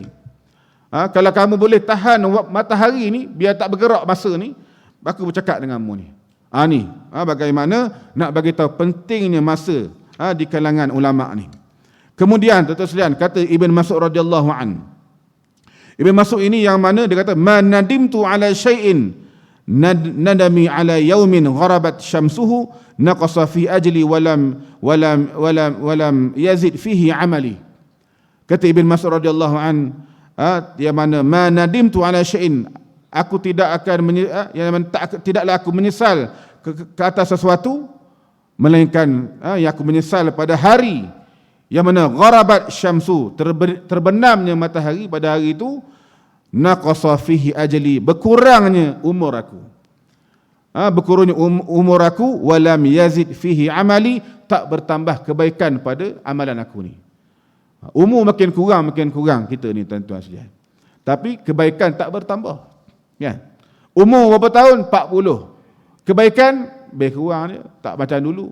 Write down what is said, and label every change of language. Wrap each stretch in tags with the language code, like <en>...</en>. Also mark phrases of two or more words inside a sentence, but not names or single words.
<ms>Kalau kamu boleh tahan matahari ni biar tak bergerak masa ni, aku bercakap denganmu ni. Ni bagaimana nak bagi tahu pentingnya masa di kalangan ulama ni. Kemudian tuan-tuan sekalian, kata Ibn Mas'ud</ms> <ar>رضي الله عن.</ar> <ms>Ibn Mas'ud ini yang mana dia kata,</ms> <ar>"من ندمت على شيء ندمي على يوم غربت شمسه نقص في أجلي ولم يزد فيه عملي."</ar> <ms>Kata Ibn Mas'ud</ms> <ar>رضي الله عن,</ar> <ms>yang mana</ms> <ar>"من ندمت على شيء",</ar> <ms>aku tidak akan tidaklah aku menyesal ke atas sesuatu, melainkan yang aku menyesal pada hari yang mana</ms> <ar>غربت شمس,</ar> <ms>terbenamnya matahari pada hari itu,</ms> <ar>نقص فيه أجلي,</ar> <ms>berkurangnya umur aku. Berkurangnya umur aku,</ms> <ar>ولم يزد فيه عملي,</ar> <ms>tak bertambah kebaikan pada amalan aku ni. Umur makin kurang kita ni tuan-tuan sekalian. Tapi kebaikan tak bertambah. Kan? Umur berapa tahun? 40. Kebaikan lebih kurang dia, tak macam dulu.</ms>